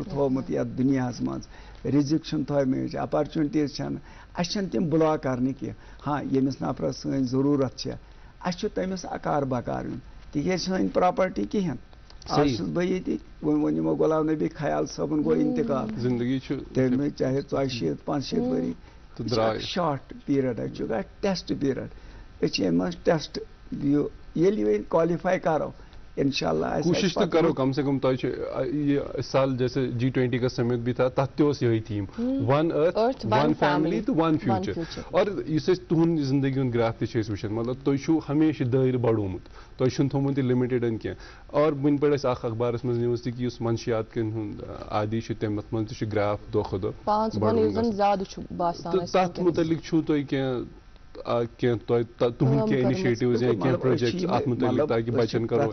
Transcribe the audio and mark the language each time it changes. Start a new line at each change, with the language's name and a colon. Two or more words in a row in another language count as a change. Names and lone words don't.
Kashmiri: تھوٚومُت یتھ دُنیاہس منٛز رِزق چھُنہٕ تھٲومٕتۍ اپرچُنٹیٖز چھنہٕ اَسہِ چھنہٕ تِم بُلاک کرنہِ کینٛہہ ہاں ییٚمِس نفرس سٲنۍ ضروٗرت چھےٚ اَسہِ چھُ تٔمِس اکار بکار یُن تِکیازِ سٲنۍ پراپرٹی کِہینۍ آز چھُس بہٕ ییٚتہِ وۄنۍ یِمو غلام نبی خیال صٲبن گوٚو انتقال تٔمۍ چاہے 75 ؤری یہِ چھُ اکھ
English: short period
Kashmiri: اَسہِ چھُ
English: test period
Kashmiri: أسۍ چھِ اَمہِ منٛز ٹیسٹ ییٚلہِ وۄنۍ کالِفاے کرو انشاءاللہ
Urdu: کوشش تو کرو کم سے کم یہ اس سال جیسے G20 کا سمٹ بھی تھا
Kashmiri: تتھ تہِ یہی تھیم
English: one earth one family
Kashmiri: تو
English: one future
Kashmiri: اور اس تہند زندگی ہند گراف تہ وچھان مطلب تُہۍ چھُو ہمیشہ دٲیر بڑومُت تۄہہِ چھُنہٕ تھوٚمُت یہِ لِمِٹڈن کینٛہہ اور وٕنہِ پٔر اَسہِ اکھ اخبارس منٛز نِوٕز تہِ کہِ یُس منشیات کٮ۪ن ہُنٛد عادی چھُ تَتھ منٛز تہِ چھُ گراف دۄہ کھۄتہٕ دۄہ تتھ متعلق چھُو تۄہہِ تُہنٛد کینٛہہ انِشیٹِوز یا کینٛہہ پروجیکٹس اتھ متعلق تاکہِ بچن کرو